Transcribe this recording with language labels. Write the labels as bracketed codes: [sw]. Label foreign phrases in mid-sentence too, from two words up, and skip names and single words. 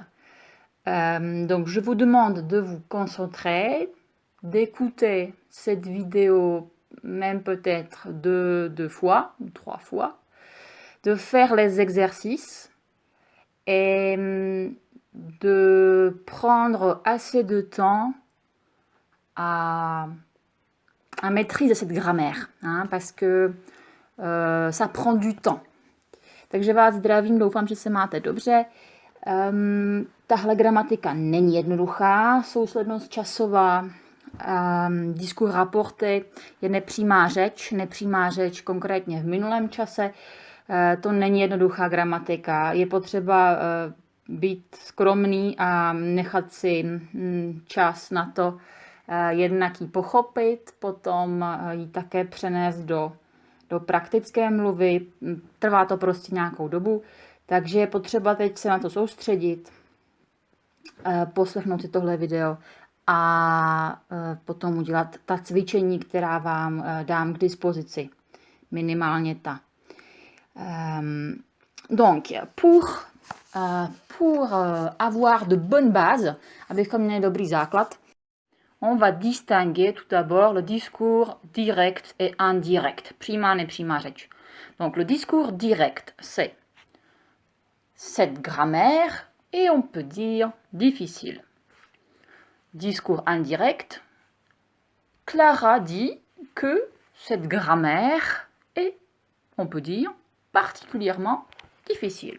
[fr] Donc je vous demande de vous concentrer, d'écouter cette vidéo même peut-être deux fois ou 3 fois, de faire les exercices et de prendre assez de temps à maîtriser cette grammaire, parce que ça prend du temps. [cs] Takže vás zdravím, doufám, že se máte dobře. Tahle gramatika není jednoduchá, souslednost časová, [fr] discours rapporté [cs] je nepřímá řeč konkrétně v minulém čase, to není jednoduchá gramatika, je potřeba být skromný a nechat si čas na to, jednak ji pochopit, potom ji také přenést do praktické mluvy, trvá to prostě nějakou dobu, takže je potřeba teď se na to soustředit, poslechnout si tohle video a potom udělat ta cvičení, která vám dám k dispozici, minimálně ta. [fr] Donc, pour avoir de bonnes bases, [cs] abychom měli dobrý základ, [fr] on va distinguer tout d'abord le discours direct et indirect, [cs] přímá, nepřímá řeč. [fr] Donc le discours direct, c'est cette grammaire et on peut dire difficile. Discours indirect, Clara dit que cette grammaire est, on peut dire, particulièrement difficile.